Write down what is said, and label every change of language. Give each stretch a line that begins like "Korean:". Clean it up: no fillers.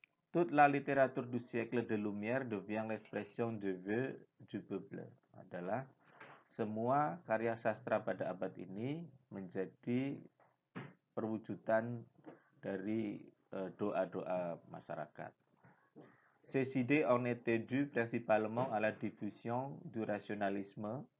French: Toute la littérature du siècle de lumière devient l'expression de vœux du peuple.
Indonesian: Adalah semua karya sastra pada abad ini menjadi perwujudan dari doa-doa masyarakat.
French: Ces idées ont été dues principalement à la diffusion du rationalisme.